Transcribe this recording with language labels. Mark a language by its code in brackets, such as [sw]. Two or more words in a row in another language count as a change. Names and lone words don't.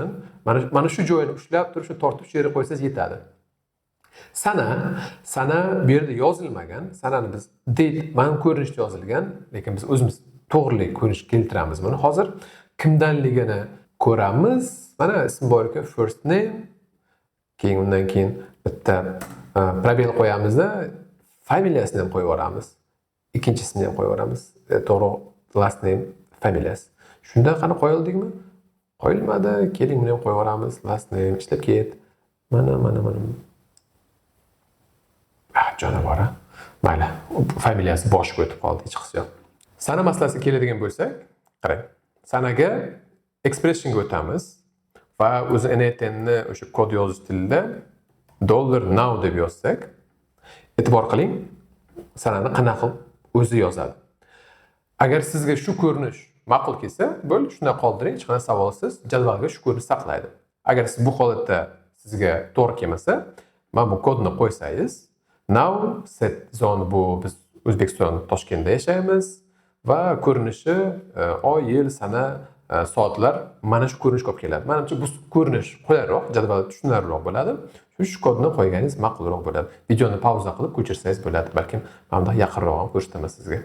[uz] Mana shu joyini ushlab turib, shu tortib shu yerga qo'ysangiz yetadi. Sana bu yerda yozilmagan, sanani biz date mana ko'rinishda yozilgan, lekin biz o'zimiz to'g'rilik ko'rinish keltiramiz buni. Hozir kimdanligini ko'ramiz. Mana ism bor ekan, [en] first name, [uz] keyin undan keyin bitta probel qo'yamizda, familiyasini ham qo'yib yuboramiz. Ikkinchisini ham qo'yib yuboramiz. To'g'ri, [en] last name, [uz] familiyasi. Shunda qani qo'yildikmi? Qo'yilmadi. Keling, buni ham qo'yib yuboramiz. [en] Last name [uz] ishlab ket. Mana. Jonivor. Mayli, familiyasi boshqa o'tib qoldi, hech qisi yo'q. Sana masalasiga keladigan bo'lsak, qarang. Sanaga expressionga o'tamiz va o'zi NATNni o'sha kod yozish tilida $now deb yozsak, e'tibor qiling, sanani qanaqa o'zi yozadi. Agar sizga shu ko'rinish ma'qul kelsa, bo'ldi, shunday qoldiring, hech qanday savolsiz jadvalga shu ko'rinish saqlaydi. Agar siz bu holatda sizga to'g'ri kelmasa, mana bu kodni qo'ysangiz, [en] now set zone [uz] bu biz O'zbekiston Toshkentda yashaymiz va ko'rinishi oy, yil, sana, soatlar mana shu ko'rinishga olib keladi. Menimcha bu ko'rinish qulayroq, jadvalda tushunarliroq bo'ladi. Shu kodni qo'yganingiz ma'qulroq bo'ladi. Videoni pauza qilib ko'chirsangiz bo'ladi. Balkim mana yaqinroq ham ko'rsataman sizga.